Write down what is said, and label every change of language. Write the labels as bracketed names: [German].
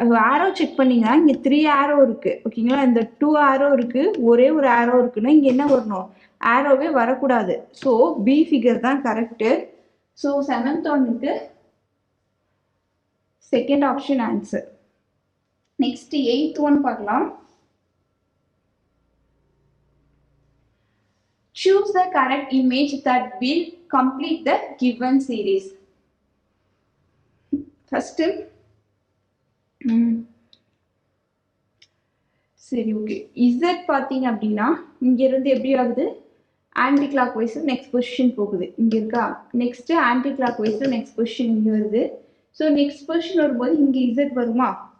[Tamil] ஆரோ check பண்ணிங்கன்னா இங்கே 3 ஆரோ இருக்குது. ஓகேங்களா, இந்த 2 ஆரோ இருக்குது, ஒரே ஒரு ஆரோ இருக்குன்னா இங்கே என்ன வரணும், ஆரோவே வரக்கூடாது. ஸோ பி ஃபிகர் தான் கரெக்டு. ஸோ 7th ஒன்னுக்கு second option answer. Next 8th one பார்க்கலாம். [English] Choose the correct image that will complete the given series. [Tamil] First, சரி ஓகே, இசட் பார்த்தீங்க அப்படின்னா இங்கேருந்து எப்படி ஆகுது, ஆன்டி கிளாக் வைஸில் நெக்ஸ்ட் பொசிஷன் போகுது, இங்கே இருக்கா. நெக்ஸ்ட்டு ஆன்டி கிளாக் வைஸில் நெக்ஸ்ட் பொசிஷன் இங்கே வருது. ஸோ நெக்ஸ்ட் பொசிஷன் வரும்போது இங்கே இசட் வருமா?